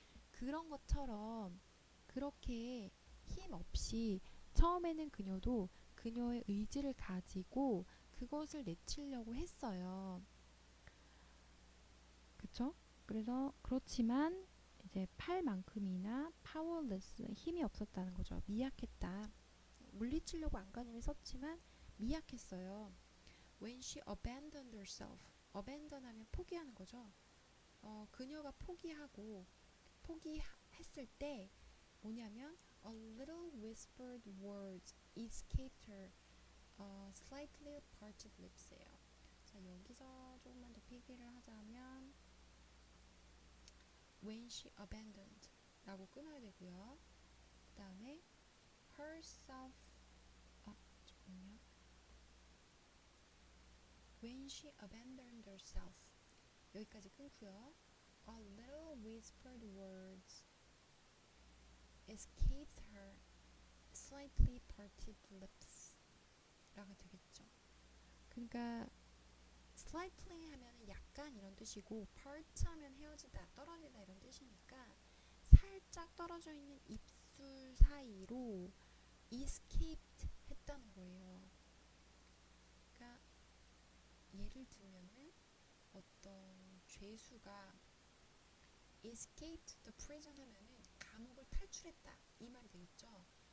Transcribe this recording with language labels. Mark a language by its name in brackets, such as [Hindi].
[Korean] 그런 것처럼 그렇게 힘 없이 처음에는 그녀도 그녀의 의지를 가지고 그것을 내치려고 했어요. 그쵸? 그래서 그렇지만 이제 팔만큼이나 powerless 힘이 없었다는 거죠. 미약했다. 물리치려고 안간힘을 썼지만 미약했어요. [English] When she abandoned herself. [Korean] abandon 하면 포기하는 거죠. 그녀가 포기했을 때 뭐냐면 [English] a little whispered words escaped her slightly parted lips예요. [Korean] 자, 여기서 조금만 더 필기를 하자면 [English] when she abandoned [Korean] 라고 끊어야 되고요. 그 다음에 herself 잠깐만요. [English] when she abandoned herself [Korean] 여기까지 끊고요. [English] a little whispered words escaped her slightly parted lips [Korean] 라가 되겠죠. 그러니까 slightly 하면 약간 이런 뜻이고 part 하면 헤어지다, 떨어지다 이런 뜻이니까 살짝 떨어져 있는 입술 사이로 escaped 했다는 거예요. 그러니까 예를 들면은 어떤 죄수가 [English] escaped the prison [Korean] 하면은 감옥을 탈출했다 이 말이 되겠죠.